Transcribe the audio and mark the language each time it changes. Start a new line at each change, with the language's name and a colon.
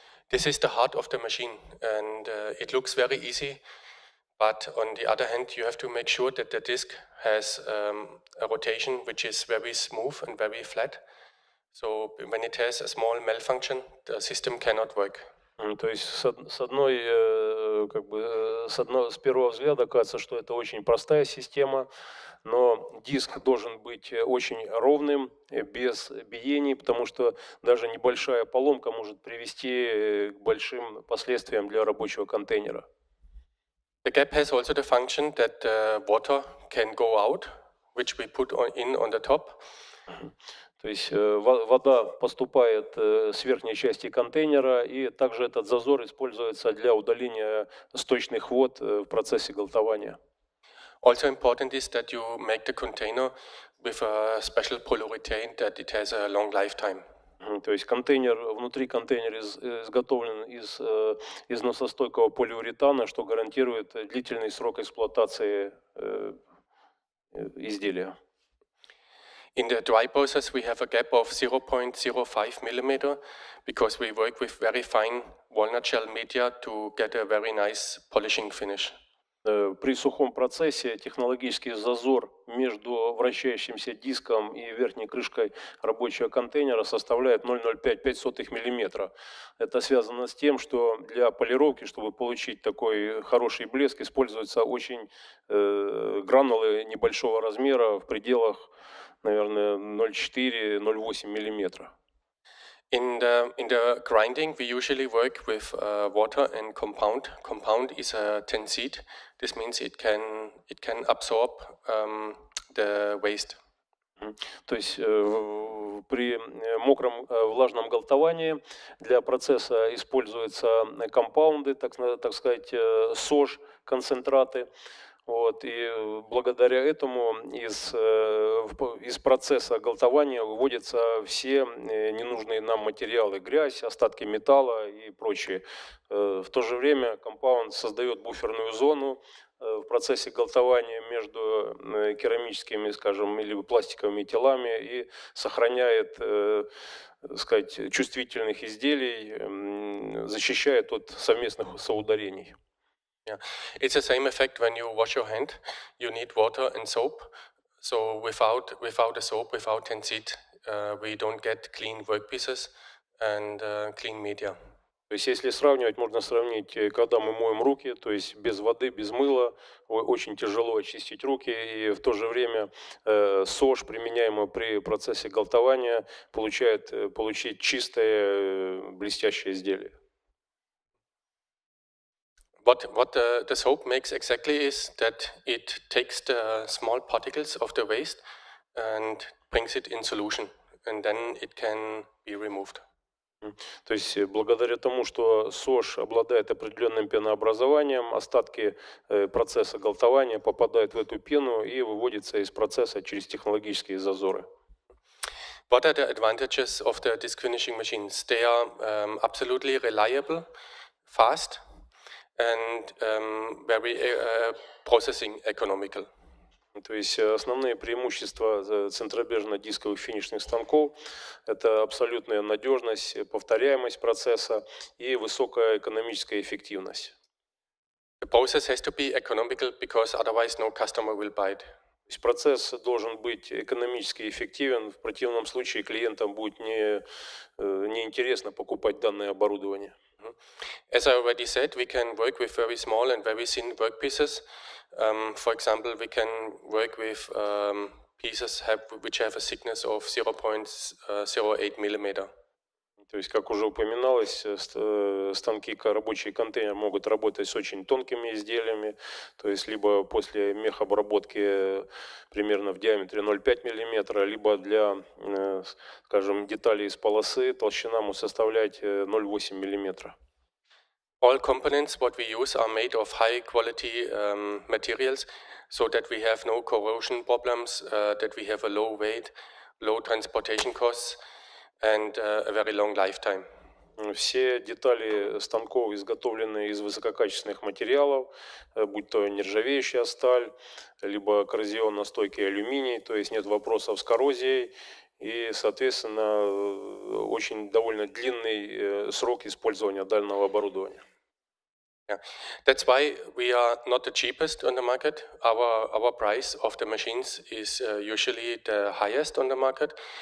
English: This is the heart of the machine, and it looks very easy. But on the other hand, you have to make sure that the disc has a rotation which is very smooth and very flat. So when it has a small malfunction, the system cannot work.
Russian: То есть с первого взгляда кажется, что это очень простая система, но диск должен быть очень ровным, без биений, потому что даже небольшая поломка может привести к большим последствиям для рабочего контейнера.
English: The gap has also the function that water can go out, which we put in on the top.
Russian: То есть вода поступает с верхней части контейнера, и также этот зазор используется для удаления сточных вод в процессе галтования.
English: Also important is that you make the container with a special polyurethane that it has a long lifetime.
Russian: То есть внутри контейнера изготовлен из износостойкого полиуретана, что гарантирует длительный срок эксплуатации изделия.
English: In the dry process, we have a gap of 0.05 millimeter because we work with very fine walnut shell media to get a very nice polishing finish.
Russian: При сухом процессе технологический зазор между вращающимся диском и верхней крышкой рабочего контейнера составляет 0,05 мм. Это связано с тем, что для полировки, чтобы получить такой хороший блеск, используются очень гранулы небольшого размера в пределах, наверное, 0,4-0,8 мм.
English: In the grinding, we usually work with water and compound. Compound is a tenside. This means it can absorb the waste.
Russian: То есть при мокром влажном галтовании для процесса используются компаунды, так сказать, СОЖ, концентраты. Вот, и благодаря этому из процесса галтования выводятся все ненужные нам материалы, грязь, остатки металла и прочее. В то же время компаунд создает буферную зону в процессе галтования между керамическими, скажем, или пластиковыми телами и сохраняет, сказать, чувствительных изделий, защищает от совместных соударений.
English: Yeah, it's the same effect when you wash your hand. You need water and soap. So without the soap, without tenside, we don't get clean workpieces and clean media.
Russian: То есть, если сравнивать, можно сравнить, когда мы моем руки, то есть без воды, без мыла, очень тяжело очистить руки, и в то же время СОЖ, применяемый при процессе галтования, получить чистое, блестящее изделие.
English: What the soap makes exactly is that it takes the small particles of the waste and brings it in solution, and then it can be removed.
Russian: То есть благодаря тому, что СОЖ обладает определенным пенообразованием, остатки процесса галтования попадают в эту пену и выводятся из процесса через технологические зазоры.
English: What are the advantages of the disc finishing machines? They are absolutely reliable, fast, and very processing economical.
Russian: То есть основные преимущества центробежно-дисковых финишных станков – это абсолютная надежность, повторяемость процесса и высокая экономическая эффективность.
English: The process has to be economical because otherwise no customer will buy it.
Russian: То есть процесс должен быть экономически эффективен, в противном случае клиентам будет неинтересно покупать данное оборудование.
English: As I already said, we can work with very small and very thin workpieces. For example, we can work with pieces which have a thickness of 0.08 millimeter.
Russian: То есть, как уже упоминалось, станки рабочие контейнеры могут работать с очень тонкими изделиями, то есть либо после мехобработки примерно в диаметре 0,5 мм, либо для, скажем, деталей из полосы толщина может составлять 0,8 мм.
English: All components what we use are made of high quality materials, so that we have no corrosion problems, that we have a low weight, low transportation costs, and a very long lifetime.
Russian: Все детали станков изготовлены из высококачественных материалов, будь то нержавеющая сталь, либо коррозионно-стойкий алюминий, то есть нет вопросов с коррозией, и, соответственно, очень довольно длинный срок использования данного оборудования.
English: Yeah, that's why we are not the cheapest on the market. Our price of the machines is usually the highest on the market.